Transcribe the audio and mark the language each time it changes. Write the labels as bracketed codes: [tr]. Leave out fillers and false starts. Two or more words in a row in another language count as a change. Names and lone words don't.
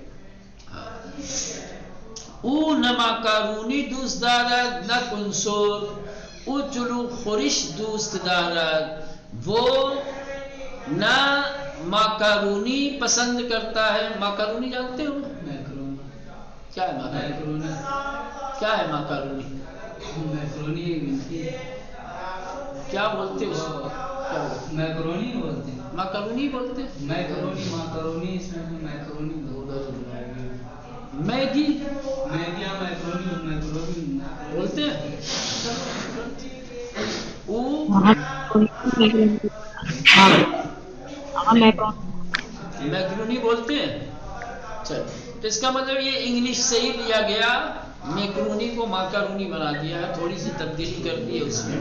[fa] او نہ ماکارونی دوست دارد نہ کنسور، او چلو خورش دوست دارد، [ur] وہ نہ ماکارونی پسند کرتا ہے۔ ماکارونی جانتے ہو؟ کیا ہے ماکارونی؟ کیا ہے ماکارونی؟ کیا بولتے اس کو؟ میکرونی بولتے ہیں، ماکارونی بولتے ہیں، میکرونی اس میں میکرونی میگی میگی یا میکرونی بولتے ہیں۔ او میکرونی بولتے ہیں۔ چل، اس کا مطلب یہ انگلش سے ہی لیا گیا، میکرونی کو ماکارونی بنا دیا ہے، تھوڑی سی تبدیلی کر دی ہے اس میں۔